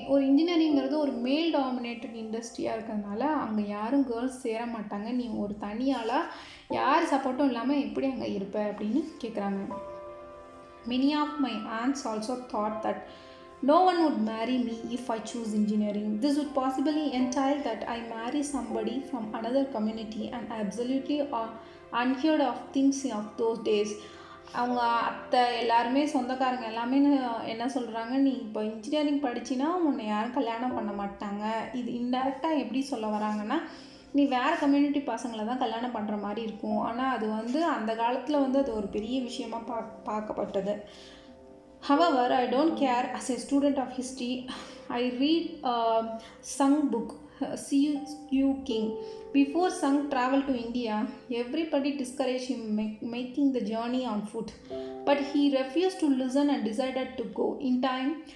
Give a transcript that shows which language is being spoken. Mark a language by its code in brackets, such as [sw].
[ta] ஒரு இன்ஜினியரிங்கிறது ஒரு மேல் டாமினேட்டட் இண்டஸ்ட்ரியாக இருக்கிறதுனால அங்கே யாரும் கேர்ள்ஸ் சேர மாட்டாங்க, நீ ஒரு தனியாளாக யார் சப்போர்ட்டும் இல்லாமல் எப்படி அங்கே இருப்ப அப்படின்னு கேட்குறாங்க. [en] Many of my aunts also thought that no one would marry me if I choose engineering. This would possibly entail that I marry somebody from another community and absolutely unheard of things of those days. [ta] அவங்க அத்தை எல்லாருமே சொந்தக்காரங்க எல்லாமே என்ன சொல்கிறாங்க, நீ இப்போ engineering படிச்சின்னா உன்னை யாரும் கல்யாணம் பண்ண மாட்டாங்க. இது இன்டெரக்டாக எப்படி சொல்ல வராங்கன்னா, நீ வேறு கம்யூனிட்டி பசங்களை தான் கல்யாணம் பண்ணுற மாதிரி இருக்கும். ஆனால் அது வந்து அந்த காலத்தில் வந்து அது ஒரு பெரிய விஷயமாக பார்க்கப்பட்டது. [en] However, I don't care. As a student of history, I read Sung book, C.U. King. Before Sung traveled to India, everybody discouraged him making the journey on foot. But he refused to listen and decided to go. In time,